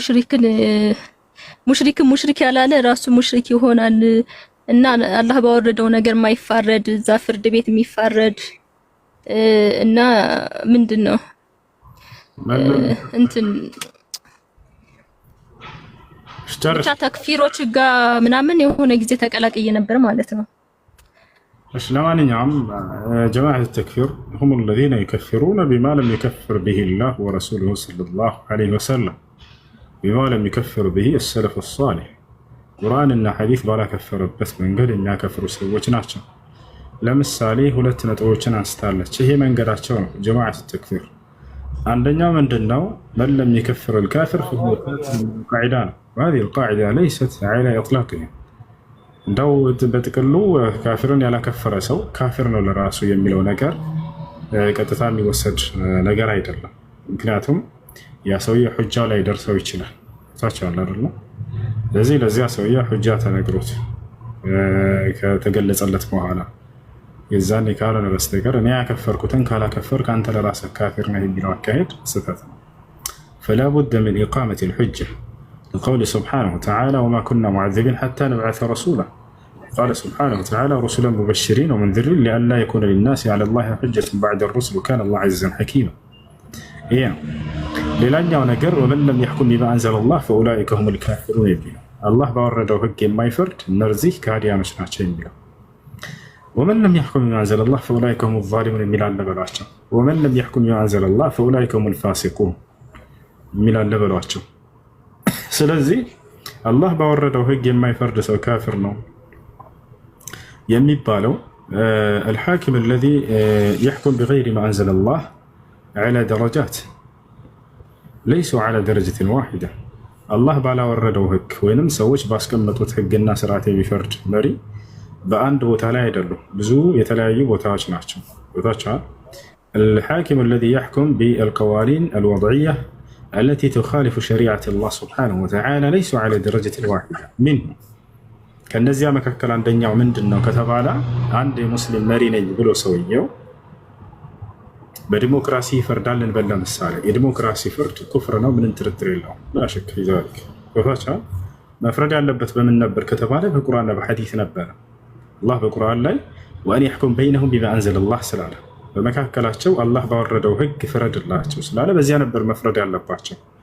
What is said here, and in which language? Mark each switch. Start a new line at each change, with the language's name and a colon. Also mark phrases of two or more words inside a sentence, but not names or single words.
Amharic: ሙሽሪክ ያላለ ራሱ ሙሽሪክ ይሆናል እና አላህ ባወረደው ነገር ማይፋረድ እዛ ፍርድ ቤት የሚፋረድ እና ምንድነው እንትን ብቻ ተክፊሮች ጋር ምናምን የሆነ ጊዜ ተቀላቅዬ ነበር ማለት ነው። እሺ ለማንኛውም ጀማዓት ተክፊር
Arabic: هم الذين يكفرون بما لم يكفر به الله ورسوله صلى الله عليه وسلم بما لم يكفر به السلف الصالح
Amharic: ቁርአንና ሐዲስ ባላከፈረበት መንገድ የሚያከፍሩ ሰዎች ናቸው። ለምሳሌ ሁለት ነጥቦችን አንስታለች። ይሄ መንገዳቸው ነው ጀማዓት ተክፊር። አንደኛው ምንድነው?
Arabic: من لم يكفر الكافر فهو قاعده
Amharic: ነው።
Arabic: هذه القاعده ليست على اطلاقها
Amharic: እንደው በጥቅሉ ካፊርን ያላከፈረ ሰው ካፊር ነው ለራሱ የሚለው ነገር ቀጥታ የሚወሰድ ነገር አይደለም። ምክንያቱም ያ ሰውዬ ሁጃው ላይ ደርሰው ይችላል ታቻለ አይደል? ስለዚህ ለዚያ ሰውዬ ሁጃ ተነግሮት ከተገለጸለት በኋላ የዛኔ ካልሆነ በስተቀር እኔ ያከፈርኩትን ካላከፈርክ አንተ ለራስህ ካፊር ነህ የሚለው አካሄድ ስህተት ነው።
Arabic: فلا بد من إقامة الحجة لقول سبحانه وتعالى وما كنا معذبين حتى نبعث رسولا. قال سبحانه وتعالى رسلا مبشرين ومنذرين لئلا يكون للناس على الله حجة بعد الرسل وكان الله عزيزا حكيما.
Amharic: ሌላኛው ነገር
Arabic: ومن لم يحكم بما أنزل الله فأولئك هم الكافرون
Amharic: የሚለው አላህ ባወረደው ህግ የማይፈርድ እነዚህ ከሃዲያኖች ናቸው የሚለው
Arabic: ومن لم يحكم بما أنزل الله فأولئك هم الظالمون
Amharic: የሚል አለ በሏቸው።
Arabic: ومن لم يحكم بما أنزل الله فأولئك هم الفاسقون
Amharic: የሚል አለ በሏቸው። ስለዚህ አላህ ባወረደው ህግ የማይፈርድ ሰው ካፊር ነው የሚባለው
Arabic: الحاكم الذي يحكم بغير ما أنزل الله على درجات ليسوا على درجة واحدة.
Amharic: الله بالا وردው ህግ ወይንም ሰዎች ባስቀመጡት ህግና ስርዓት የሚፈርድ መሪ በአንድ ቦታ ላይ አይደሉም፣ ብዙ የተለያዩ ቦታዎች ናቸው።
Arabic: الحاكم الذي يحكم بالقوانين الوضعية التي تخالف شريعة الله سبحانه وتعالى ليسوا على درجة واحدة منه.
Amharic: ከነዚያ መካከል አንደኛው ምንድነው ከተባለ አንድ ሙስሊም መሪ ነኝ ብሎ ሰውየው በዲሞክራሲ ይፈርዳል እንበል። ለምሳሌ የዲሞክራሲ ፍርድ ኩፍር ነው፣ ምንም ጥርጥር የለውም። ላሽክ ይዛልክ ወፋቻ መፍረድ ያለበት በምን ነበር ከተባለ በቁርአንና በሐዲስ ነበር። አላህ በቁርአን ላይ
Arabic: وأن احكم بينهم بما أنزل الله
Amharic: ስላለ በመካከላቸው አላህ ባወረደው ህግ ፍረድላቸው ስላለ በዚያ ነበር መፍረድ ያለባቸው።